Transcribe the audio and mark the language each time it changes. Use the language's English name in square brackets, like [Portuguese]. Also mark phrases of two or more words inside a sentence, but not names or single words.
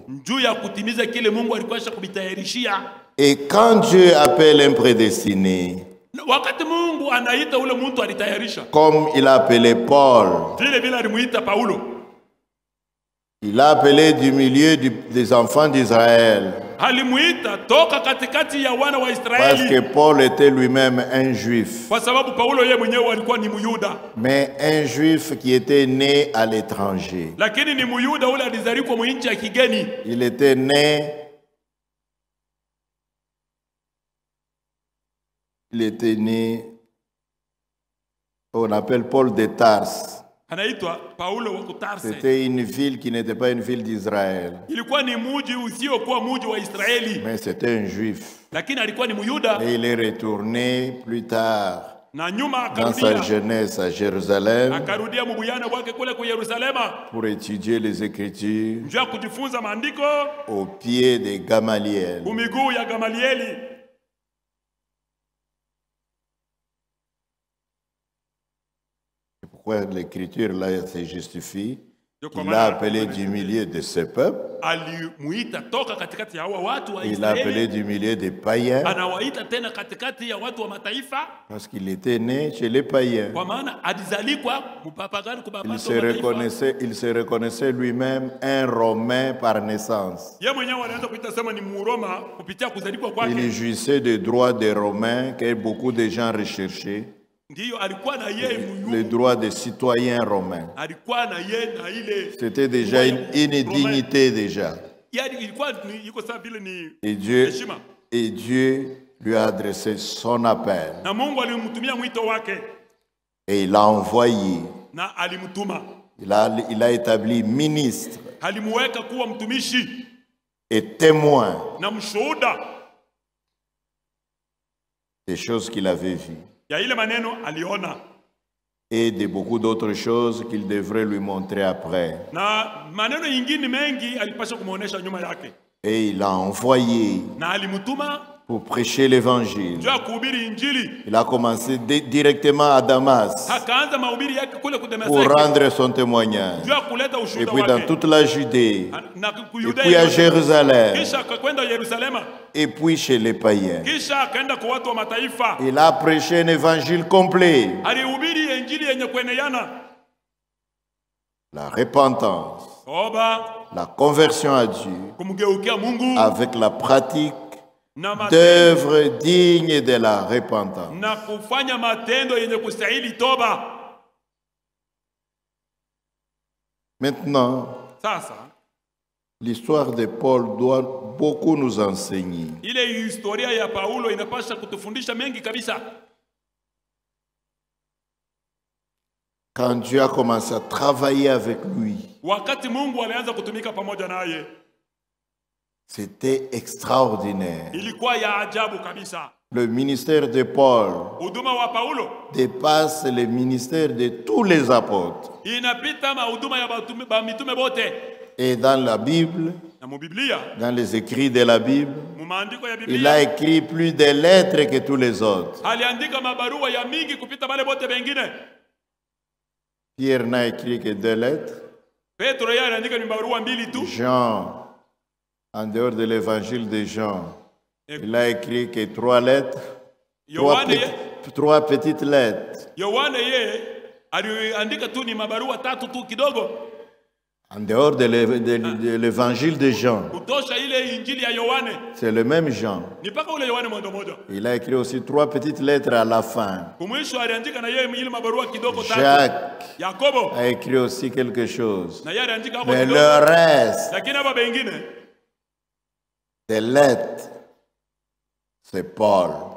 [Swahili] juu ya kutimiza kile Mungu alikuwa kubitayarishia. [French] Et quand Dieu appelle un prédestiné, [Swahili] Wakati Mungu anaita ule mtu alitayarisha. [French] comme il a appelé Paul, [Swahili] Vile vile alimuita Paulo. [French] il l'a appelé du milieu des enfants d'Israël. [Swahili] Alimuita toka katikati ya wana wa [French] Parce [Swahili] Israeli. [French] que Paul était lui-même un juif. [Swahili] Kwa sababu Paulo yeye mwenyewe alikuwa ni Myuda. [French] Mais un juif qui était né à l'étranger. [Swahili] Lakini ni Myuda ule alizaliwa kwa nchi ya kigeni. [French] Il était né. Il était né. On appelle Paul de Tarse. [Swahili] Anaitwa Paulo wa Kutarse. [French] C'était une ville qui n'était pas une ville d'Israël. [Swahili] Ilikuwa ni mji usiokuwa mji wa Israeli. [French] Mais c'était un juif. [Swahili] Lakini alikuwa ni Myuda. [French] Et il est retourné plus tard [Swahili] Na nyuma [French] dans sa [Swahili] akarudia. [French] jeunesse à Jérusalem [Swahili] Akarudia mbuyana wake kule kwa Yerusalema. [French] pour étudier les Écritures [Swahili] Njoo kujifunza maandiko [French] au pied de Gamaliel. [Swahili] kumiguu ya Gamalieli. [French] Pourquoi l'Écriture là se justifie? [Swahili] Ndio kwa [French] Il l'a [Swahili] maana [French] appelé du milieu de ce peuple. [Swahili] alimuita toka katikati ya hawa watu wa [French] Il l'a appelé [Swahili] Israeli. [French] du milieu des païens [Swahili] Anawaita tena katikati ya watu wa mataifa [French] parce qu'il était né chez les païens. [Swahili] kwa maana alizalikwa mpapagani kwa baba [French] Il se reconnaissait lui-même un Romain par naissance. [Swahili] yeye mwenyewe anaanza kuita sema ni Mroma kupitia kuzalikwa [French] Il [Swahili] kwake. [French] jouissait des droits des Romains que beaucoup de gens recherchaient, [Swahili] Ndiyo alikuwa na yeye [French] les droits des citoyens romains. [Swahili] alikuwa na yeye na ile [French] C'était déjà une dignité déjà. [Swahili] yaani ilikuwa iko sawa vile ni [French] Et [Swahili] heshima. [French] Dieu lui a adressé son appel. [Swahili] Na Mungu alimtumia mwito wake [French] Et il l'a envoyé. [Swahili] na alimtuma. [French] Il a établi ministre [Swahili] Alimuweka kuwa mtumishi [French] et témoin [Swahili] na mshuhuda [French] des choses qu'il avait vues [Swahili] ya ile maneno aliona [French] et de beaucoup d'autres choses qu'il devrait lui montrer après. [Swahili] na maneno yingine mengi alipasha kumuonesha nyuma yake. [French] Et il l'a envoyé [Swahili] Na alimtuma [French] pour prêcher l'évangile. [Swahili] njoo kuhubiri injili. [French] Il a commencé directement à Damas [Swahili] Akaanza mahubiri yake kule [French] pour [Swahili] Damascus [French] rendre son témoignage. [Swahili] njoo kuleta [French] Et [Swahili] ushuhuda [French] puis dans [Swahili] wake. [French] toute la Judée, [Swahili] Na [French] et puis à Jérusalem, [Swahili] kisha akakwenda Yerusalema, [French] et puis chez les païens. [Swahili] kisha akaenda kwa watu wa mataifa. [French] Il a prêché un évangile complet. [Swahili] Alihubiri injili yenye kueneana, [French] La repentance, [Swahili] toba, [French] la conversion à Dieu, [Swahili] kumgeukia Mungu [French] avec la pratique [Swahili] na matendo, [French] d'œuvres dignes de la repentance. [Swahili] na kufanya matendo yenye kustahili toba. [French] Maintenant, [Swahili] Sasa [French] l'histoire de Paul doit beaucoup nous enseigner. [Swahili] ile historia ya Paulo inapasha kutufundisha mengi kabisa. [French] Quand Dieu a commencé à travailler avec lui, [Swahili] Wakati Mungu alianza kutumika pamoja naye, [French] c'était extraordinaire. [Swahili] ilikuwa ya ajabu kabisa. [French] Le ministère de Paul [Swahili] Huduma wa Paulo [French] dépasse le ministère de tous les apôtres. [Swahili] inapita mahuduma ya mitume bote. [French] Et dans la Bible, [Swahili] Na mubiblia, [French] dans les écrits de la Bible, [Swahili] mumaandiko ya [French] il [Swahili] Biblia, [French] a écrit plus de lettres que tous les autres. [Swahili] aliandika mabarua ya mingi kupita bale bote bengine. [French] Pierre n'a écrit que 2 lettres. [Swahili] Petro yeye aliandika ni barua mbili tu. [French] Jean, en dehors de l'évangile de Jean, il a écrit que 3 lettres, 3 petites lettres. [Swahili] Yohane yeye aliandika tu ni mabarua tatu tu kidogo. [French] En dehors de l'évangile de Jean, c'est le même Jean. Il a écrit aussi 3 petites lettres à la fin. Jacques a écrit aussi quelque chose. Mais le reste des lettres, c'est Paul.